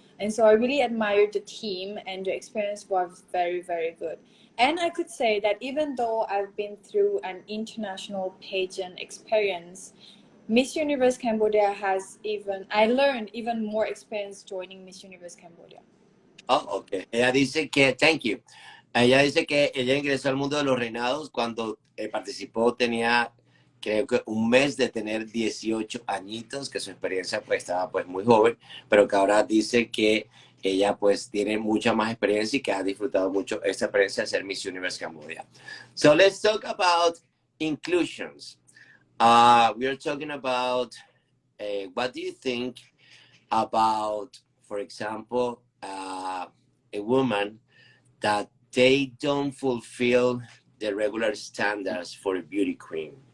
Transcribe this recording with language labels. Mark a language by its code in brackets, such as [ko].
[en] And so I really admired the team, and the experience was very, very good. And I could say that even though I've been through an international pageant experience, Miss Universe Cambodia I learned even more experience joining Miss Universe Cambodia. Oh, ok. [es] Ella dice que, [en] thank you. [es] Ella dice que ella ingresó al mundo de los reinados cuando participó, tenía creo que un mes de tener 18 añitos, que su experiencia pues estaba pues muy joven, pero que ahora dice que ella pues tiene mucha más experiencia y que ha disfrutado mucho esta experiencia de ser Miss Universe Cambodia. [en] So let's talk about inclusions. We are talking about what do you think about, for example, a woman that they don't fulfill the regular standards for a beauty queen.